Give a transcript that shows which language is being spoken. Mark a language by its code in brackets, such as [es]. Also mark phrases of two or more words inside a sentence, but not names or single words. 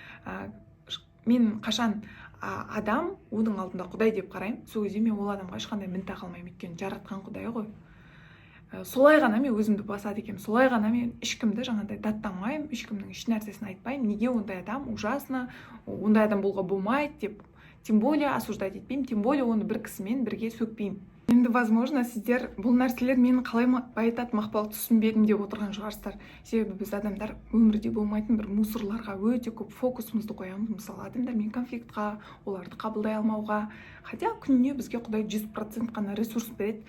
[kk] Мен қашан адам оның алдында Құдай деп қараймын, сол кезде мен ол адамға ешқандай мін таға алмаймын, өйткені жаратқан Құдай ғой. Солай ғана мен өзімді басады екенмін, солай ғана мен ешкімді жаңағыдай даттамаймын, ешкімнің еш нәрсесін айтпаймын, неге ондай адам ужасно, ондай адам болуға болмайды деп, [ru] тем более осуждать [kk] етпеймін, [ru] тем более [kk] оны бір кісімен бірге сөкпеймін. Енді, возможно, сіздер бұл нәрселер мені қалай байытады, мақпал түсінбедім деп отырған шығарсыздар. Себебі біз адамдар өмірде болмайтын бір мусорларға өте көп фокусымызды қоямыз. Мысалы, адамдармен конфликтқа, оларды қабылдай алмауға. Хотя күніне бізге Құдай 100% қана ресурс береді.